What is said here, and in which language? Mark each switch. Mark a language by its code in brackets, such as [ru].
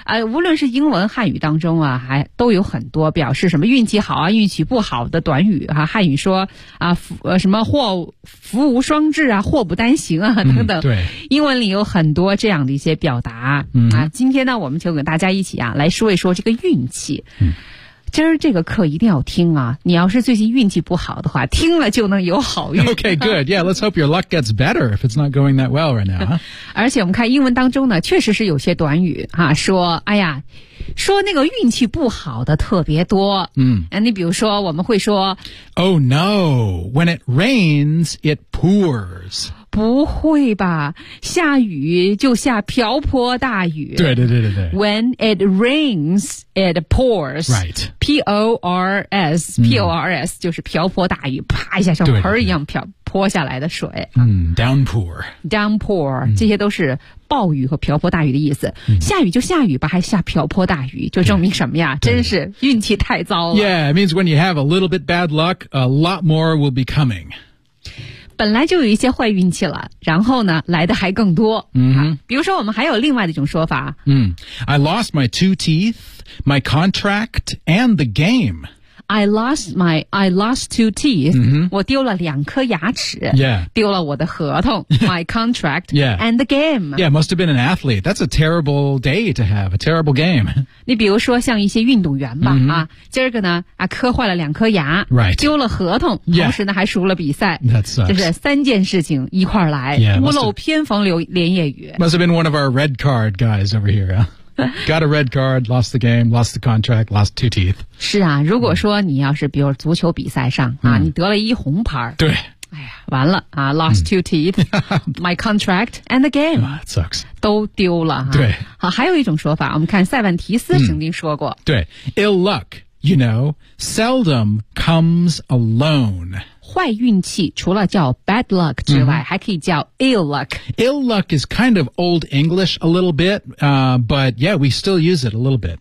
[zh] 无论是英文汉语当中啊，还都有很多表示什么运气好啊、运气不好的短语哈、汉语说啊，福无双至啊，祸不单行啊，等等。对，英文里有很多这样的一些表达。今天呢，我们就跟大家一起啊，来说一说这个运气。今儿这个课一定要听啊！你要是最近运气不好的话，听了就能有好运。 [en] Okay, good. Yeah, let's hope your luck gets better if it's not going that well right now. [zh] 而且我们看英文当中呢，确实是有些短语哈、说说那个运气不好的特别多。你比如说我们会说 [en] ，Oh no, when it rains, it pours. [zh] 不会吧，下雨就下瓢泼大雨。对。 [en] When it rains, it pours. Right. [zh] P-O-R-S, P-O-R-S 就是瓢泼大雨，啪一下像盆一样泼下来的水。 [en] Downpour. [zh] Downpour, 这些都是暴雨和瓢泼大雨的意思。下雨就下雨吧，还下瓢泼大雨，就证明什么呀，真是运气太糟了。 [en] Yeah, it means when you have a little bit bad luck, a lot more will be coming. [zh] 本来就有一些坏运气了，然后呢来的还更多。比如说我们还有另外的一种说法。 [en] I lost my two teeth, my contract, and the game. I lost two teeth. [zh] 我丢了两颗牙齿。丢了我的合同。 [en] My contract. And the game. Yeah, must have been an athlete. That's a terrible day to have, a terrible game. [zh] 你比如说像一些运动员吧、今儿个呢磕坏了两颗牙。 [en] Right. [zh] 丢了合同。同时呢还输了比赛。 [en] That's right. [zh] 就是三件事情一块来。屋漏偏逢连夜雨。 [en] Must have been one of our red card guys over here, huh? Got a red card, lost the game, lost the contract, lost two teeth. [zh] 是啊，如果说你要是比如足球比赛上啊，你得了一红牌。对。完了啊 [en] ,lost two teeth, my contract, and the game. That sucks. [zh] 都丢了啊。对。好，还有一种说法，我们看塞万提斯曾经说过。 [en] 对。Ill luck, you know, seldom comes alone. [zh] 坏运气除了叫 bad luck 之外、还可以叫 ill luck. [en] Ill luck is kind of old English a little bit,but yeah, we still use it a little bit.